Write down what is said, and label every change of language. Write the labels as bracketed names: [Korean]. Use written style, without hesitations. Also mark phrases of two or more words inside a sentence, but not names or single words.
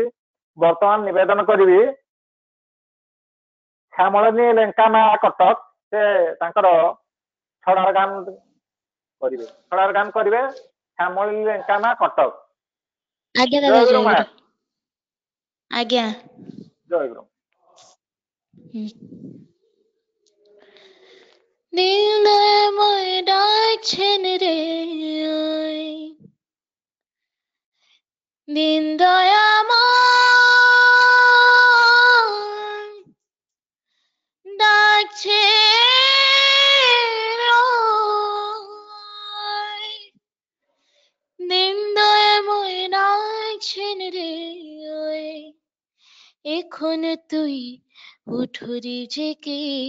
[Odia] ବର୍ତ୍ତମାନ ନିବେଦନ କରିବି ଶ୍ୟାମଳନୀ ଲେଙ୍କା ମା କଟକ ସେ ତାଙ୍କର ଛଡାର ଗାନ କରିବେ। ଶ୍ୟାମଳନୀ ଲେଙ୍କା ମା କଟକ। ଆଜ୍ଞା ଦାଦା ଜୟଗୁରୁ ମା। ଆଜ୍ଞା ଜୟଗୁରୁ। [Bangla] দিন দয়াময় ডাকছেন রে দিন দয়াময় ডাকছে দিন দয়াময় ডাকছেন রে এখন তুই উঠুরি জেগে